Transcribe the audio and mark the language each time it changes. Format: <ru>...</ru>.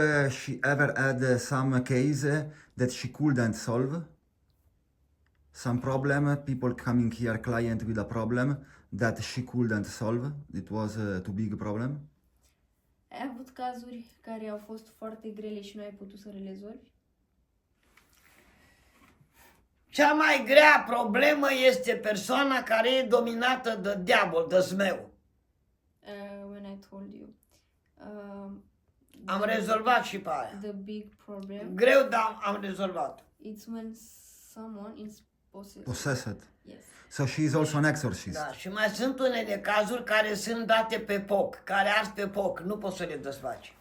<en>She ever had some case that she couldn't solve? Some problem, people coming here, client with a problem that she couldn't solve? It was a too big problem?</en> <ro>Ai avut cazuri care au fost foarte grele și nu ai putut să le rezolvi? Cea mai grea problemă este persoana care e dominată de diavol, de zmeu.</ro> <en>When I told you.</en> <ro>Am rezolvat și pe aia.</ro> <en>The big problem.</en> <ro>Greu, dar am rezolvat.</ro> <en>It's when someone is possessed. Possessed. Yes. So she is also an exorcist.</en> <ro>Da, și mai sunt unele cazuri care sunt date pe foc, care ars pe foc, nu poți să le desfaci.</ro>